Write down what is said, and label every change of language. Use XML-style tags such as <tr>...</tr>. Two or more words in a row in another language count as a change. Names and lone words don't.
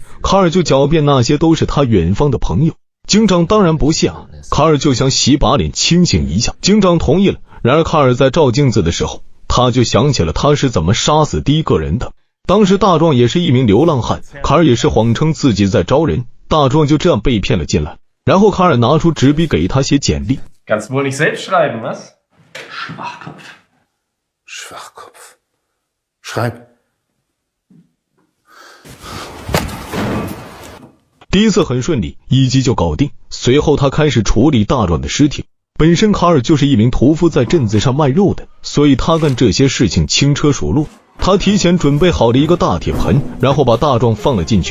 <zh>卡尔就狡辩那些都是他远方的朋友。警长当然不信啊，卡尔就想洗把脸清醒一下。警长同意了。然而卡尔在照镜子的时候，他就想起了他是怎么杀死第一个人的。当时大壮也是一名流浪汉，卡尔也是谎称自己在招人，大壮就这样被骗了进来。然后卡尔拿出纸笔给他写简历。</zh> <de>Kannst wohl nicht selbst schreiben, was? Schwachkopf. Schreib.</de> <zh>第一次很顺利，一击就搞定。随后他开始处理大壮的尸体。本身卡尔就是一名屠夫，在镇子上卖肉的，所以他干这些事情轻车熟路。他提前准备好了一个大铁盆，然后把大壮放了进去。</zh>